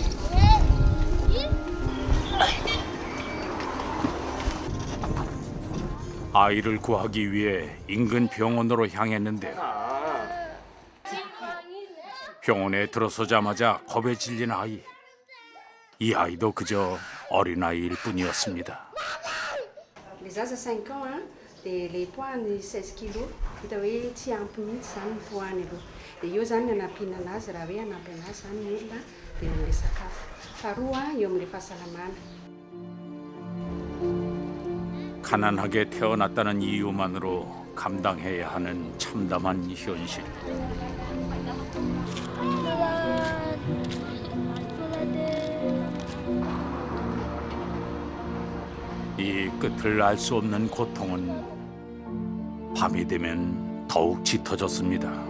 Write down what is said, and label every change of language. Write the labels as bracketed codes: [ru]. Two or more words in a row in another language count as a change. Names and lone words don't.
[ko] 아이를 구하기 위해 인근 병원으로 향했는데요. 병원에 들어서자마자 겁에 질린 아이. 이 아이도 그저 어린아이일 뿐이었습니다. [fr] Les zaza 5 ans, hein, les poids 16 kilos, [mg] hita hoe tsy ampy mihitsy zany ny poids-ny aloha. Dia eo zany anampina anazy raha hoe anampy anazy zany ny olona dia amin'ilay sakafo. Faharoa eo amin'ilay fahasalamana. [ko] 가난하게 태어났다는 이유만으로 감당해야 하는 참담한 현실. 이 끝을 알 수 없는 고통은 밤이 되면 더욱 짙어졌습니다.